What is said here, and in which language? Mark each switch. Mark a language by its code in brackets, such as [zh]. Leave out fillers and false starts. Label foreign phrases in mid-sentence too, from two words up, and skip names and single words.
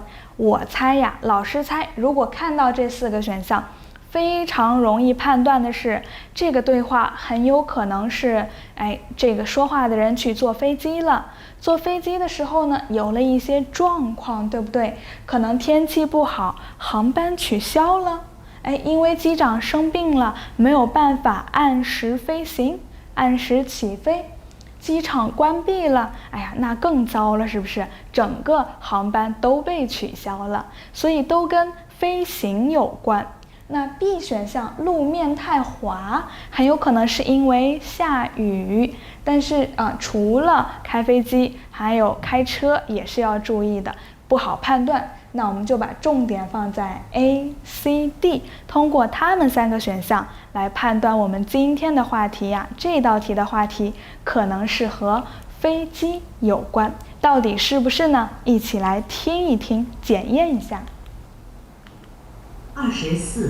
[zh] 我猜呀，老師猜，如果看到這4個選項，非常容易判斷的是，這個對話很有可能是這個說話的人去坐飛機了。坐飛機的時候呢，有了一些狀況，對不對？可能天氣不好，航班取消了，因為機長生病了，沒有辦法按時飛行，按時起飛。機場關閉了，那更糟了，是不是？整個航班都被取消了，所以都跟飛行有關。那 B 選項路面太滑，很有可能是因為下雨，但是除了開飛機，還有開車也是要注意的，不好判斷。那我們就把重點放在 A、C、D， 通過他們3個選項來判斷我們今天的話題呀。這道題的話題可能是和飛機有關， 到底是不是呢？一起來聽一聽，檢驗一下。 24。